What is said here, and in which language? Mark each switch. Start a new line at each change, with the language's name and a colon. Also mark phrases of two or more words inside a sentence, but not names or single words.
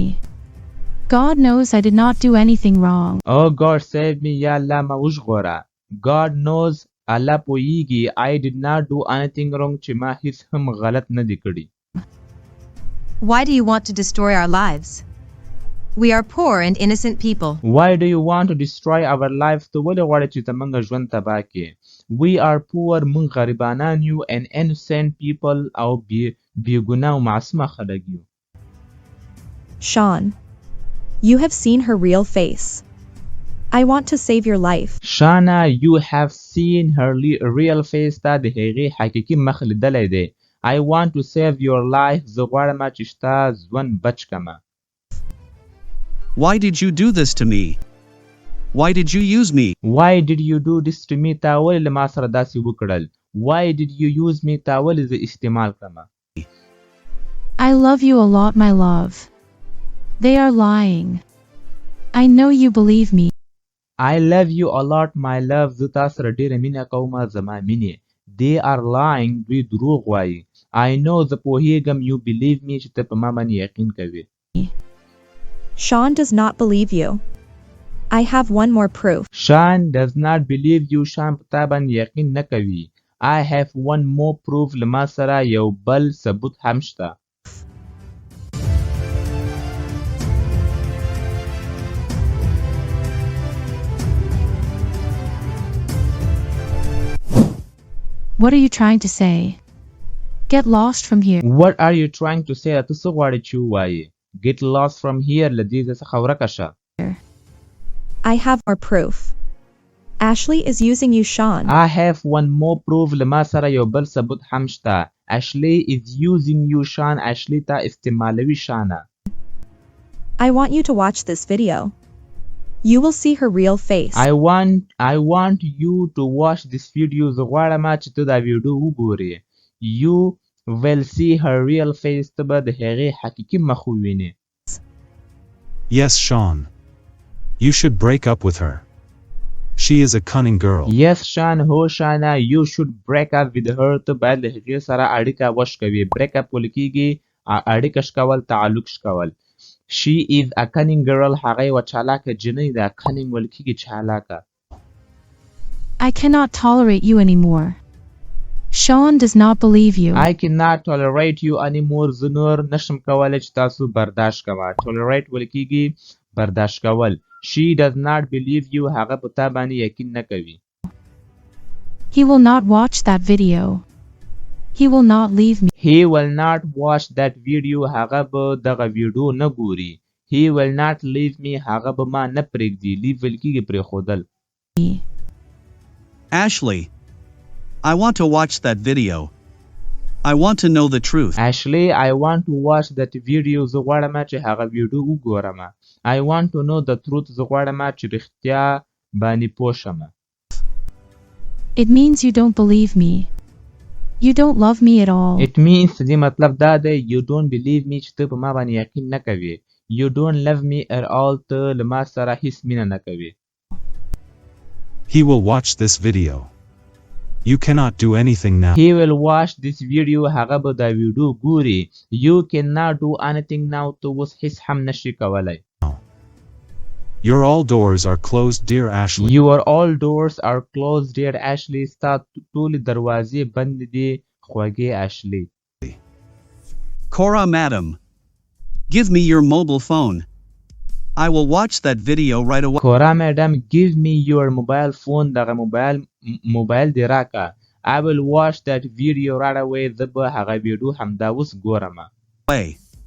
English: God knows I did not do anything wrong. Oh God, save me.
Pashto: یا الله ما وژغوره.
English: God knows
Pashto: الله پوهیږي
English: I did not do anything wrong
Pashto: چې ما هیڅ هم غلط نه دی کړی.
English: Why do you want to destroy our lives? We are poor and innocent people. Why do you want to destroy our lives?
Pashto: ته ولې غواړې چې ته موږ ژوند تباه کړې.
English: We are poor.
Pashto: موږ غریبانان یو
English: and innocent people
Pashto: او بېګناه او معصومه خلک یو.
English: Sean, you have seen her real face. I want to save your life. Shana, you have seen her real face.
Pashto: تا د هغې حقیقي مخ لیدلی دی.
English: I want to save your life.
Pashto: زه غواړم چې ستا ژوند بچ کړم.
English: Why did you do this to me? Why did you use me? Why did you do this to me?
Pashto: تا ولې له ما سره داسې وکړل.
English: Why did you use me?
Pashto: تا ولې زه استعمال کړم.
English: I love you a lot, my love. They are lying. I know you believe me. I love you a lot, my love.
Pashto: زه تا سره ډېره مینه کوم زما مینې.
English: They are lying.
Pashto: دوی دروغ وایي.
English: I know
Pashto: زه پوهیږم
English: you believe me
Pashto: چې ته په ما باندې یقین کوې.
English: Sean does not believe you. I have one more proof. Sean does not believe you.
Pashto: Sean په تا باندې یقین نه کوي.
English: I have one more proof.
Pashto: له ما سره یو بل ثبوت هم شته.
English: What are you trying to say? Get lost from here. What are you trying to say?
Pashto: ته څه غواړې چې ووایې.
English: Get lost from here.
Pashto: له دې ځای څخه ورکه شه.
English: I have more proof. Ashley is using you, Sean. I have one more proof.
Pashto: له ما سره یو بل ثبوت هم شته.
English: Ashley is using you, Sean.
Pashto: Ashley تا استعمالوي شانه.
English: I want you to watch this video. You will see her real face. I want you to watch this video.
Pashto: زه غواړم چې ته دا ویډیو وګورې.
English: You will see her real face.
Pashto: ته به د هغې حقیقي مخ ووینې.
English: Yes, Sean. You should break up with her. She is a cunning girl. Yes, Sean. هو شانه. You should break up with her.
Pashto: ته باید له هغې سره اړیکه وشکوي.
English: break up
Pashto: ویل کېږي اړیکه شکول تعلق شکول.
English: She is a cunning girl.
Pashto: هغه یوه چالاکه جنۍ ده. cunning ویل کېږي چالاکه.
English: I cannot tolerate you anymore. Sean does not believe you. I cannot tolerate you anymore.
Pashto: زه نور نشم کولی چې تاسو برداشت کوه. tolerate ویل کېږي برداشت کول.
English: She does not believe you.
Pashto: هغه په تا باندې یقین نه کوي.
English: He will not watch that video. He will not leave me. He will not watch that video.
Pashto: هغه به دغه ویډیو نه ګوري.
English: He will not leave me.
Pashto: هغه به ما نه پرېږدي. leave ویل کېږي پرېښودل.
English: Ashley, I want to watch that video. I want to know the truth. Ashley, I want to watch that video.
Pashto: زه غواړم چې هغه ویډیو وګورم.
English: I want to know the truth.
Pashto: زه غواړم چې رښتیا باندې پوه شم.
English: It means you don't believe me. You don't love me at all. It means
Pashto: دې مطلب دا دی
English: you don't believe me
Pashto: چې ته په ما باندې یقین نه کوې.
English: You don't love me at all.
Pashto: ته له ما سره هیڅ مینه نه کوې.
English: He will watch this video. You cannot do anything now. He will watch this video.
Pashto: هغه به دا ویډیو ګوري.
English: You cannot do anything now.
Pashto: ته اوس هیڅ هم نشي کولای.
English: Your all doors are closed, dear Ashley. Your all doors are closed, dear Ashley.
Pashto: ستا ټولې دروازې بند دي خوږې Ashley.
English: Cora madam. Give me your mobile phone. I will watch that video right away. Cora madam, give me your mobile phone.
Pashto: دغه موبایل دی راکا.
English: I will watch that video right away.
Pashto: زه به هغه ویډیو همدا اوس ګورم.